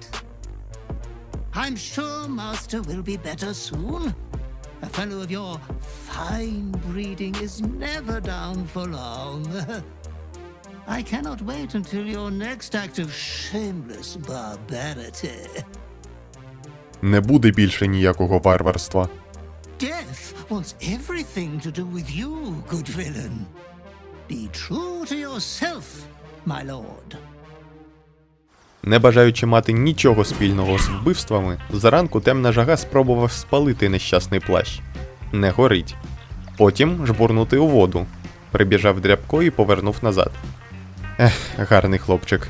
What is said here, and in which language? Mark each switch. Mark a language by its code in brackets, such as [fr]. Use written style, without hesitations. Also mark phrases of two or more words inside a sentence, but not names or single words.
[en] I'm sure Master will be better soon. A fellow of your fine breeding is never down for long. I cannot wait until your next act of shameless barbarity. [uk] Не буде більше ніякого варварства. [en] Death wants everything to do with you, good villain. Be true to yourself, my lord. [uk] Не бажаючи мати нічого спільного з вбивствами, зранку темна жага спробував спалити нещасний плащ. Не горить. Потім жбурнути у воду. Прибіжав дрябко і повернув назад. Гарний хлопчик.